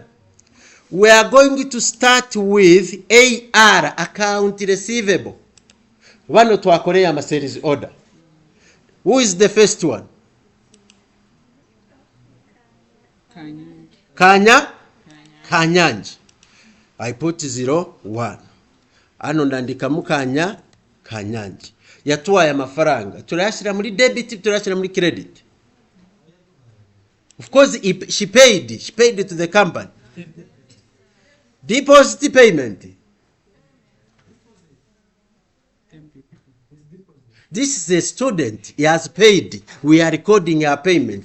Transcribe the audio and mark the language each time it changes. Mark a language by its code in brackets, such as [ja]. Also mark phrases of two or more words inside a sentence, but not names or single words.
[en] We are going to start with AR, account receivable. One to Korea sales order. Who is the first one? Kanyanji. I put 01. [rn] Ano ndandika mukanya Kanyanji. Yatuwaye amafaranga. Turashira muri debit, turashira muri credit. [en] Of course, she paid to the company. Deposit payment. This is a student. He has paid. We are recording our payment.